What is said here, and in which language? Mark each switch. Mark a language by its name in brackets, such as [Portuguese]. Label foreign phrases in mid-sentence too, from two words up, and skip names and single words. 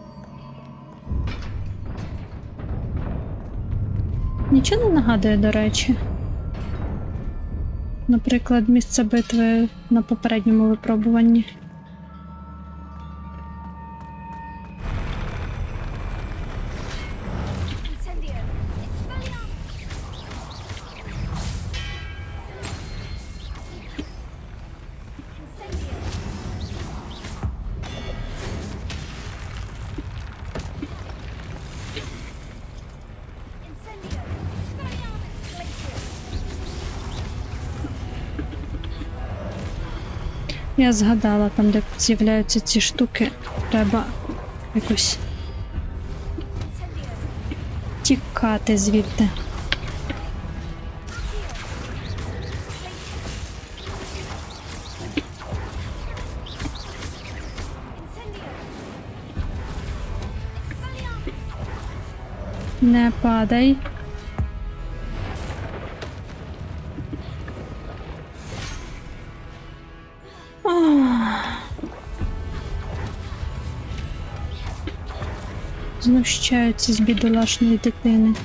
[Ukrainian] Нічого не нагадує, до речі. Наприклад, місце битви на попередньому випробуванні. Incendio. Expelliarmus. Incendio. Incendio. Expelliarmus. Glacius. Я згадала, там, де з'являються ці штуки, треба якось Incendio. тікати звідти. Incendio. Expelliarmus. Не падай. Знущаються з бідолашної дитини.